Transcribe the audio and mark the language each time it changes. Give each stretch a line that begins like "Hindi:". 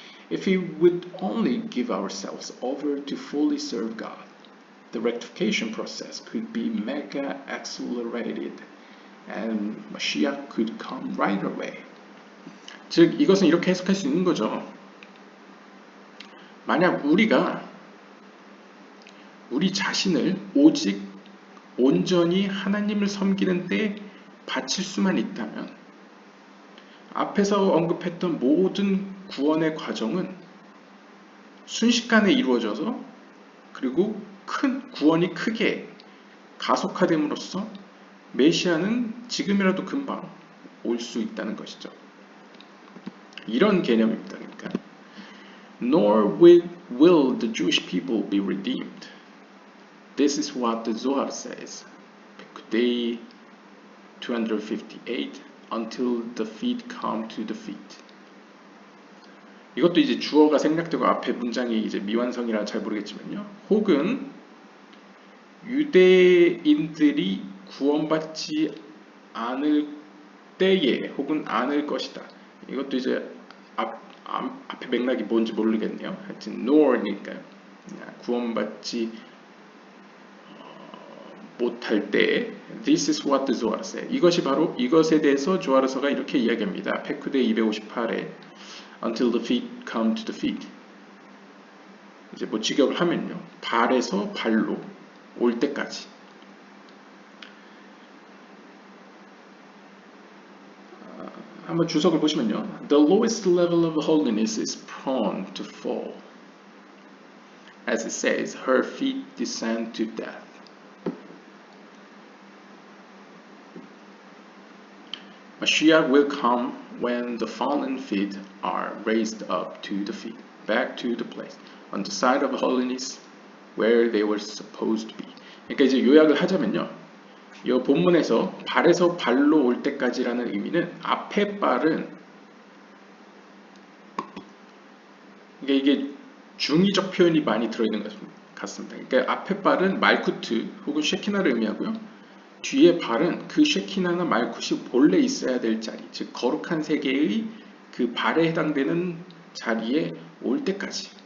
English: If we would only give ourselves over to fully serve God, the rectification process could be mega accelerated and Mashiach could come right away.
Korean: 즉 이것은 이렇게 해석할 수 있는 거죠. 만약 우리 자신을 오직 온전히 하나님을 섬기는 데 바칠 수만 있다면 앞에서 언급했던 모든 구원의 과정은 순식간에 이루어져서 그리고 큰 구원이 크게 가속화됨으로써 메시아는 지금이라도 금방 올 수 있다는 것이죠. 이런 개념입니다. 그러니까
English: Nor will the Jewish people be redeemed. This is what the Zohar says. Day 258 until the feet come to the feet.
Korean: 이것도 이제 주어가 생략되고 앞에 문장이 이제 미완성이라 잘 모르겠지만요. 혹은 유대인들이 구원받지 않을 때에 혹은 않을 것이다. 이것도 이제 앞에 맥락이 뭔지 모르겠네요. 하여튼 nor니까 구원받지 못할 때
English: This is what the Zohar says.
Korean: 이것이 바로 이것에 대해서 조아르서가 이렇게 이야기합니다. 페쿠데 258에
English: Until the feet come to the feet.
Korean: 이제 뭐 직역을 하면요. 발에서 발로 올 때까지. 한번 주석을 보시면요.
English: The lowest level of holiness is prone to fall. As it says, her feet descend to death. Mashiach will come when the fallen feet are raised up to the feet, back to the place, on the side of holiness where they were supposed to be.
Korean: 그러니까 이제 요약을 하자면요. 이 본문에서 발에서 발로 올 때까지라는 의미는 앞에 발은 이게 중의적 표현이 많이 들어있는 것 같습니다. 그러니까 앞에 발은 말쿠트 혹은 쉐키나를 의미하고요. 뒤에 발은 그 쉐키나나 말쿠시 본래 있어야 될 자리, 즉 거룩한 세계의 그 발에 해당되는 자리에 올 때까지.